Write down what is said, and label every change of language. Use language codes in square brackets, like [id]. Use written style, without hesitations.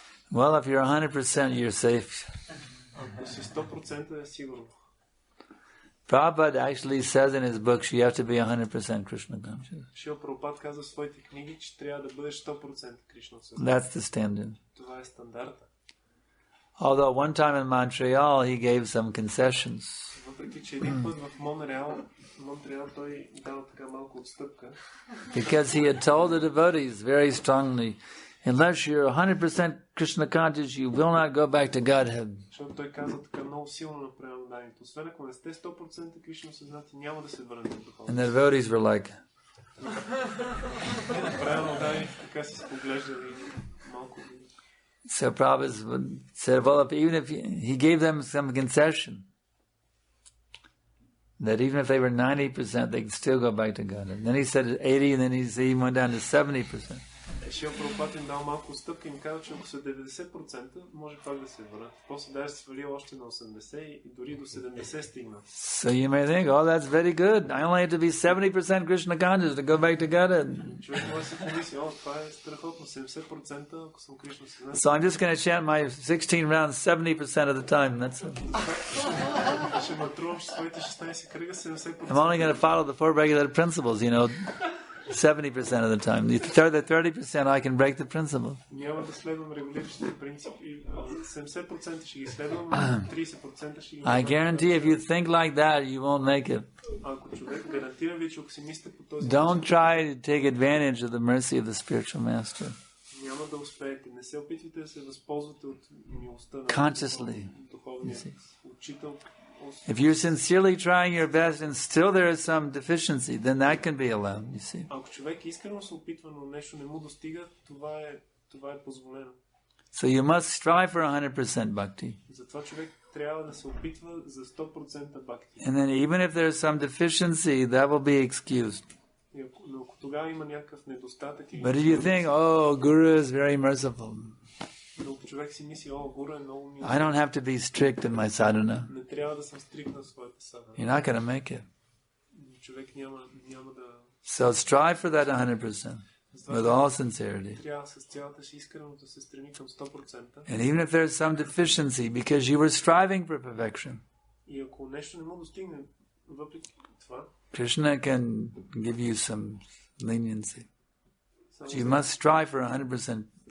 [en] Well, if you're 100%, you're safe. [bg] Ако си 100% е сигурно. [en] Prabhupada actually says in his books you have to be 100% Krishna conscious. [bg] Шрила Прабхупад казва в своите книги, че трябва да бъдеш 100% Кришна осъзнат. [en] That's the standard. [bg] Това е стандарта. [en] Although one time in Montreal he gave some concessions. [bg] Въпреки че един път в Монреал той дал така малко отстъпка. [en] Because he had told the devotees very strongly, unless you're 100% Krishna conscious, you will not go back to Godhead. [bg] Защото той каза така много силно на преданданието. Освен ако не сте 100% Кришна осъзнати, няма да се върнете в духовност. [en] And the devotees were like, [bg] преданданите така се споглеждали малко. [en] So Prabhupada said, well, even if he gave them some concession, that even if they were 90%, they could still go back to God. And then he said 80%, and then he went down to 70%. [bg] Шрила Прабхупад им дал малко отстъпка и им каза, че ако са 90%, може пак да се върнат. После даже свалил още на 80% и дори до 70% стигна. [en] So you may think, oh, that's very good. I only have to be 70% Krishna conscious to go back to God. [bg] Човек може да си помисли, това е страхотно, 70%, ако съм Кришна осъзнат. [en] So I'm just going to chant my 16 rounds 70% of the time. That's it. [bg] Ще матрувам своите 16 кръга 70%. [en] I'm only going to follow the 4 regulated principles, 70% of the time. The 30% I can break the principle. [bg] Няма да следвам регулиращите принципи. 70% ще ги следвам, 30% ще ги... [en] I guarantee if you think like that, you won't make it. [bg] Ако човек гарантира ви, че ако си мислите по този [en] Don't try to take advantage of the mercy of the spiritual master. [bg] няма да успеете. Не се опитвайте да се възползвате от милостта на духовния учител. [en] If you're sincerely trying your best and still there is some deficiency, then that can be allowed, you see. [bg] Ако човек искрено се опитва, но нещо не му достига, това е позволено. [en] So you must strive for 100% bhakti. [bg] Затова човек трябва да се опитва за 100% бхакти. [en] And then even if there's some deficiency, that will be excused. [bg] Но ако тогава има някакъв недостатък... [en] But if you think, oh, Guru is very merciful, [bg] човек си мисли, Гуру е много мил. [en] I don't have to be strict in my sadhana. [bg] Не трябва да съм стрикт на своята садхана. [en] You're not going to make it. [bg] Човек няма да... [en] So strive for that 100% with all sincerity. [bg] Трябва с цялата си искрено да се стреми към 100%. [en] And even if there's some deficiency, because you were striving for perfection, [bg] и ако нещо не му достигне, въпреки това, [en] Krishna can give you some leniency. But you must strive for 100%.